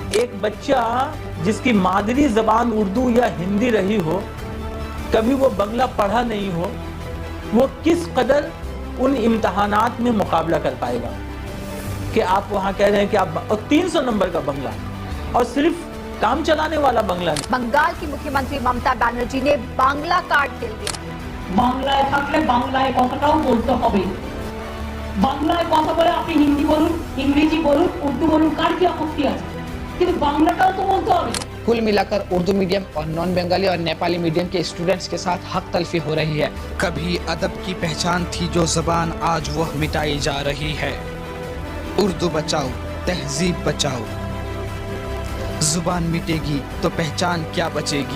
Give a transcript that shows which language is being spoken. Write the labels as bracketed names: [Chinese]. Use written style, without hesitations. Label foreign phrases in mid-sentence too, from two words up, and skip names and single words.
[Urdu] ایک بچہ جس کی مادری زبان اردو یا ہندی رہی ہو، کبھی وہ بنگلہ پڑھا نہیں ہو، وہ کس قدر ان امتحانات میں مقابلہ کر پائے گا کہ آپ وہاں کہہ رہے ہیں کہ آپ 300 نمبر کا بنگلہ اور صرف کام چلانے والا بنگلہ نہیں. بنگال کی مکھی منتری ممتا بنرجی نے [Bangla] বাংলা কার্ড [Urdu] دے دیا. [Bangla] বাংলায় থাকলে বাংলায় কথাটাও বলতে হবে। বাংলায় কথা বলে আপনি হিন্দি বলুন, ইংরেজি বলুন, উর্দু বলুন, কার কি আপত্তি আছে, কিন্তু বাংলাটাও তো বলতে হবে. [Urdu] کل ملا کر اردو میڈیم اور نان بنگالی اور نیپالی میڈیم کے اسٹوڈنٹس کے ساتھ حق تلفی ہو رہی ہے. کبھی ادب کی پہچان تھی جو زبان آج وہ مٹائی جا رہی ہے. اردو بچاؤ، تہذیب بچاؤ. زبان مٹے گی تو پہچان کیا بچے گی.